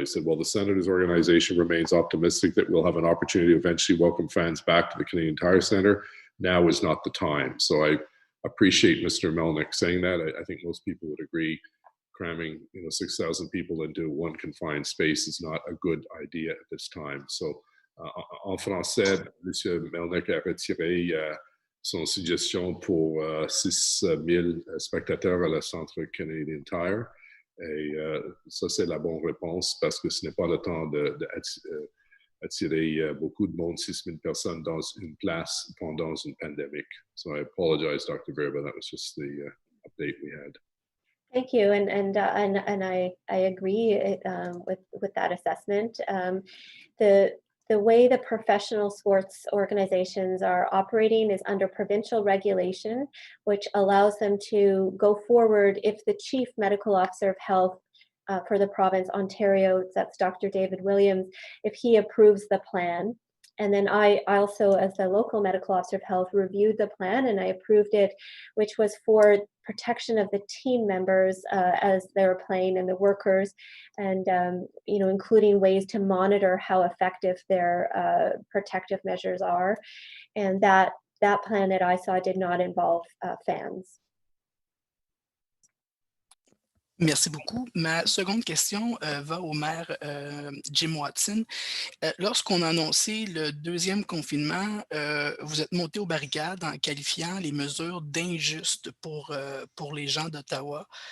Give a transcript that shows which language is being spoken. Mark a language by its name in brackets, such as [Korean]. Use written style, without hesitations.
[English] He said, well, the Senators organization remains optimistic that we'll have an opportunity to eventually welcome fans back to the Canadian Tire Centre. Now is not the time. So I appreciate Mr. Melnick saying that. I think most people would agree. Cramming 6,000 people into one confined space is not a good idea at this time. [French] So, en français, M. Melnick a retiré son suggestion pour 6 000 spectateurs à la Centre Canadian Tire. Et ça, c'est la bonne réponse parce que ce n'est pas le temps d'attirer beaucoup de monde, 6 000 personnes dans une place pendant une pandémie. [English] So I apologize, Dr. Verba. That was just the update we had. Thank you, and I agree with that assessment. The way the professional sports organizations are operating is under provincial regulation, which allows them to go forward if the chief medical officer of health for the province, Ontario, that's Dr. David Williams, if he approves the plan. And then I also, as the local medical officer of health, reviewed the plan and I approved it, which was for protection of the team members as they were playing and the workers, and including ways to monitor how effective their protective measures are. And that plan that I saw did not involve fans. [French] Merci beaucoup. Ma seconde question va au maire Jim Watson. Lorsqu'on a annoncé le deuxième confinement, vous êtes monté aux barricades en qualifiant les mesures d'injustes pour les gens d'Ottawa.